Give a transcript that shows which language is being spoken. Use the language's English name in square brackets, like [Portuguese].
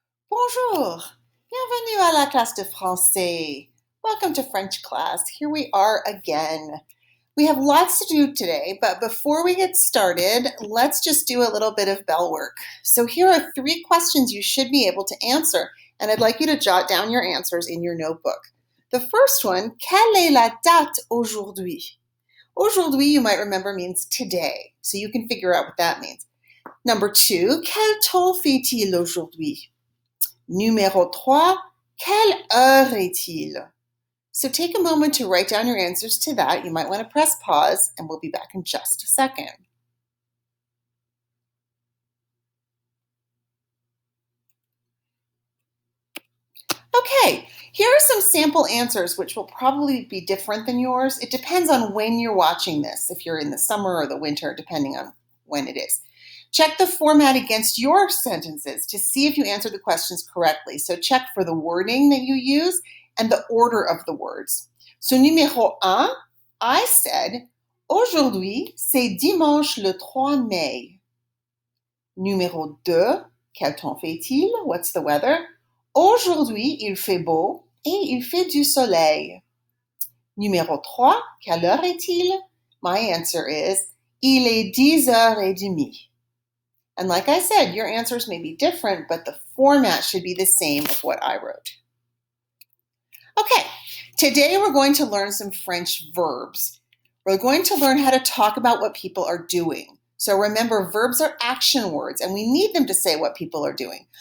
[French] Bonjour, bienvenue à la classe de français. [English] Welcome to French class. Here we are again. We have lots to do today, but before we get started, let's just do a little bit of bell work. So here are 3 questions you should be able to answer, and I'd like you to jot down your answers in your notebook. The first one, [French] quelle est la date aujourd'hui? [English] Aujourd'hui, you might remember, means today, so you can figure out what that means. Number 2, [French] quel temps fait-il aujourd'hui? Numéro 3, quelle heure est-il? [English] So take a moment to write down your answers to that. You might want to press pause, and we'll be back in just a second. Okay, here are some sample answers which will probably be different than yours. It depends on when you're watching this, if you're in the summer or the winter, depending on when it is. Check the format against your sentences to see if you answered the questions correctly. So check for the wording that you use and the order of the words. [French] So numéro 1, [English] I said, [French] aujourd'hui, c'est dimanche le 3 mai. Numéro 2, quel temps fait-il? [English] What's the weather? [French] Aujourd'hui, il fait beau et il fait du soleil. Numéro 3, quelle heure est-il? [English] My answer is, [French] il est 10h30. [English] And like I said, your answers may be different, but the format should be the same of what I wrote. Okay, today we're going to learn some French verbs. We're going to learn how to talk about what people are doing. So remember, verbs are action words, and we need them to say what people are doing.